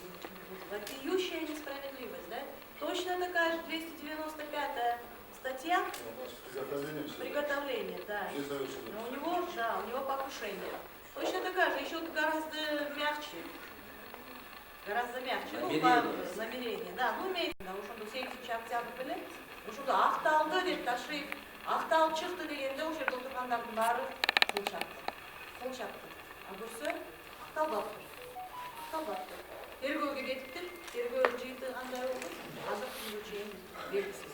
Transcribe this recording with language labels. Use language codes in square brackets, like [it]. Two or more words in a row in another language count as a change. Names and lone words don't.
[ru] Вопиющая несправедливость, да? Точно такая же 295-я статья приготовление, да. Но у него, да, у него покушение. Точно такая же, еще гораздо мягче. Гораздо мягче. Намерение. Намерение, да. Ну, имеется. [ky] Да, ошондо 8 октябрь беле. Ошондо акталды деп ташып, акталып чыкты дегенде ошол жерде отургандардын баары кыл чапты. А көрсө акталбаптыр. Акталбаптыр. Тергөөгө кетиптир. Тергөө жыйынты кандай болду? Азыр күнгө чейин белгисиз.